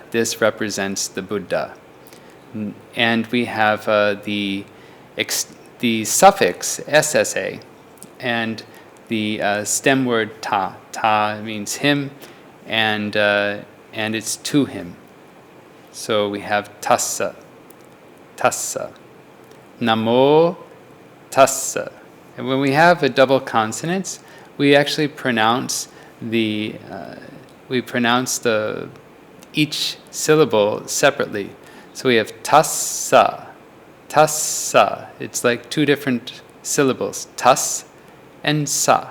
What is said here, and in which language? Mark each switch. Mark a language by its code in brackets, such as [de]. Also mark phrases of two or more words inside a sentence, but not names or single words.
[en] This represents the Buddha. And we have the suffix ssa, and the stem word ta. Ta means him, and it's to him. So we have [pi] tassa, tassa, namo tassa. [en] And when we have a double consonants, we actually pronounce each syllable separately. So we have [pi] tassa, tassa. [en] It's like two different syllables, tas and sa.